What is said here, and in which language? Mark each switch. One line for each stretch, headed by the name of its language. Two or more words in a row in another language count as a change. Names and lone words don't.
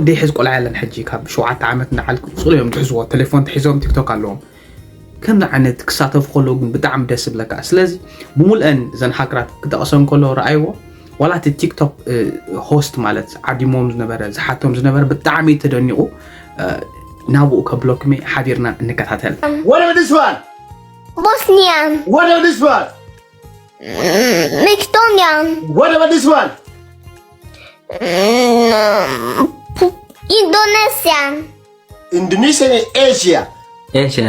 Tigrinya: ደይሕዝ ቆልዓ ያለን ሕጂ ካብ 7 ዓመት ንዓል ጽልዮም ትሕዝዎ ቴሌፎን ትሕዞም ቲክቶክ ኣለዎም ከምዚ ዓይነት ክሳተፉ ከለዉ ግን ብጣዕሚ ደስ ዝብለካ ስለዚ ብሙልአን ዘን ሃገራት ክጠቕሶም ከለዉ ረኣይዎ ዋላ እቲ ቲክቶክ ሆስት ማለት ዓዲሞም ዝነበረ ዝሓቶም ዝነበረ ብጣዕሚ ተደኒቑ ናብኡ ከብሎክሜ ሓቢርና እንከታተል
English: What about this one? Bosnian. What about this one? Macedonian. What about this one? Indonesian. Indonesia and Asia. Asian.